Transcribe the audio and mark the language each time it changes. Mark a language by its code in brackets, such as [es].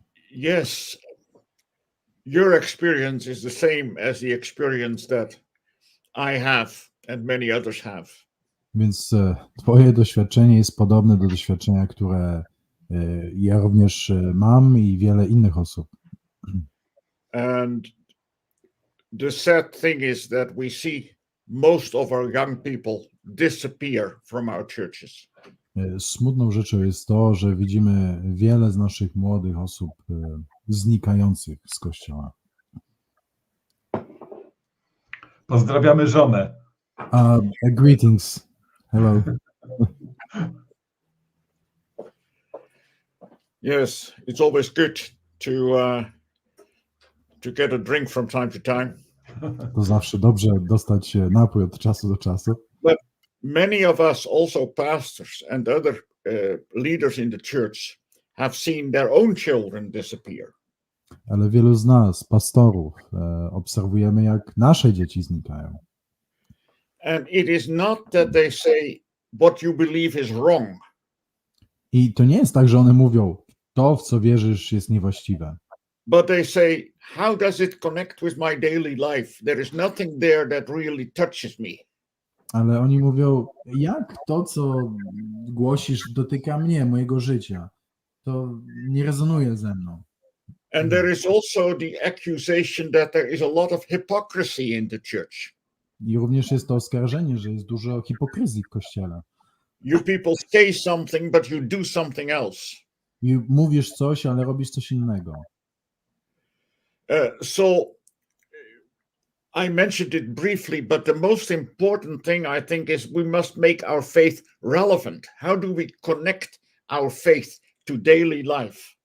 [en] Yes, your experience is the same as the experience that I have and many others have. [pl] Więc twoje doświadczenie jest podobne do doświadczenia, które ja również mam i wiele innych osób. [en] And the sad thing is that we see most of our young people disappear from our churches. [pl] Smutną rzeczą jest to, że widzimy wiele z naszych młodych osób znikających z Kościoła. Pozdrawiamy żonę. [en] Greetings. Hello. Yes, it's always good to get a drink from time to time. [pl] To zawsze dobrze dostać napój od czasu do czasu. [en] But many of us, also pastors and other leaders in the church, have seen their own children disappear. [pl] Ale wielu z nas, pastorów, obserwujemy, jak nasze dzieci znikają. [en] And it is not that they say what you believe is wrong. [pl] I to nie jest tak, że one mówią, to, w co wierzysz, jest niewłaściwe. [en] But they say, how does it connect with my daily life? There is nothing there that really touches me. [pl] Ale oni mówią, jak to, co głosisz, dotyka mnie, mojego życia. To nie rezonuje ze mną. [en] And there is also the accusation that there is a lot of hypocrisy in the church. [pl] I również jest to oskarżenie, że jest dużo hipokryzji w Kościele. [en] You people say something, but you do something else. [pl] I mówisz coś, ale robisz coś innego. [en] So I mentioned it briefly, but the most important thing I think is we must make our faith relevant. How do we connect our faith to daily life?